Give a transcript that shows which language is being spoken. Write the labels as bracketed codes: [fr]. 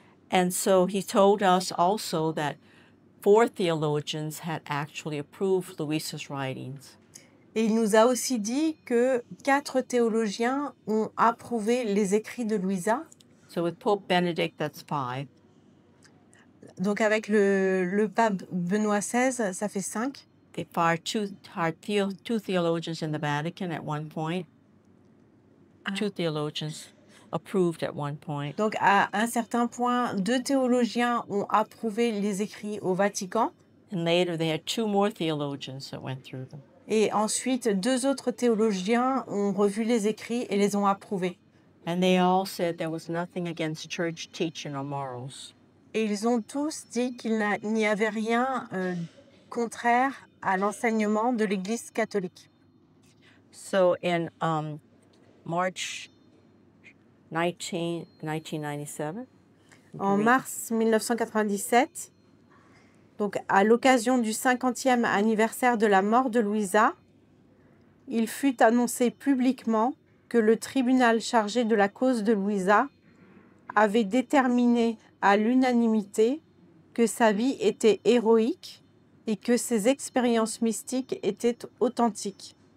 [en] And so he told us also that 4 theologians had actually approved Louisa's writings. [fr] Et il nous a aussi dit que 4 théologiens ont approuvé les écrits de Louisa. [en] So with Pope Benedict, that's 5. [fr] Donc avec le pape Benoît XVI, ça fait 5. [en] They fired two theologians in the Vatican at one point. 2 theologians approved at one point. [fr] Donc à un certain point, 2 théologiens ont approuvé les écrits au Vatican. [en] And later they had 2 more theologians that went through them. [fr] Et ensuite, 2 autres théologiens ont revu les écrits et les ont approuvés. [en] And they all said there was nothing against church teaching or morals. [fr] Et ils ont tous dit qu'il n'y avait rien contraire à l'enseignement de l'Église catholique. [en] So in March 1997, [fr] En mars 1997, donc à l'occasion du 50e anniversaire de la mort de Louisa, il fut annoncé publiquement que le tribunal chargé de la cause de Louisa avait déterminé à l'unanimité que sa vie était héroïque et que ses expériences mystiques étaient authentiques.